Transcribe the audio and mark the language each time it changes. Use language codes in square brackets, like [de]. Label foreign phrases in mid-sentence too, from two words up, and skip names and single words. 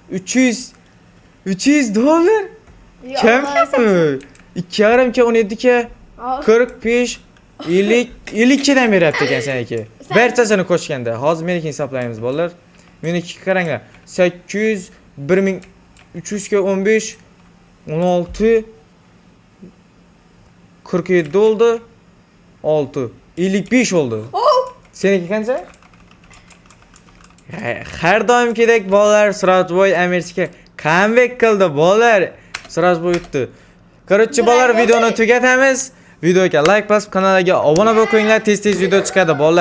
[uz] 300 dollar. Kammi? 2,5 ka, 17 ka, 45, 50 kadan beryapti ekan seniki. Barchasini qo'shganda. Hozir meniki hisoblaymiz bolalar. Meniki qaranglar. 800, 1300 ka 15, 16, 47 oldu. 6, 55 oldu. Seniki qancha? Har doimgidek bolalar Surojboy Amirchikka comeback qildi bolalar. Surojboy o'tdi. Короче, bolalar videoni tugatamiz. Videoga like bosib, kanalga obuna bo'lib qo'yinglar. Tez video chiqadi bolalar.